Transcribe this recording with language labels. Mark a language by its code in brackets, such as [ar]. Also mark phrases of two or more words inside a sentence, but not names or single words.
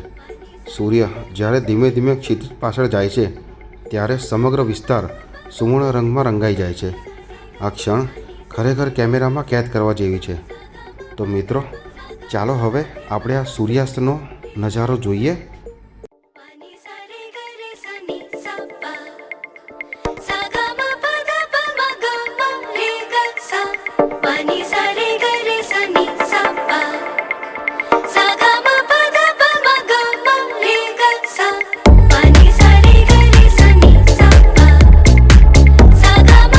[gu] સૂર્ય જ્યારે ધીમે ધીમે ક્ષિતિજ પાછળ જાય છે ત્યારે સમગ્ર વિસ્તાર સુવર્ણ રંગમાં રંગાઈ જાય છે. આ ક્ષણ ખરેખર કેમેરામાં કેદ કરવા જેવી છે. તો મિત્રો, ચાલો હવે આપણે આ સૂર્યાસ્તનો નજારો જોઈએ. pani sa re ga re sa ni sa pa sa ga ma pa da pa ma ga ma re ga sa pani sa re ga re sa ni sa pa sa ga ma pa da pa ma ga ma re ga sa pani sa re ga re sa ni sa pa sa ga ma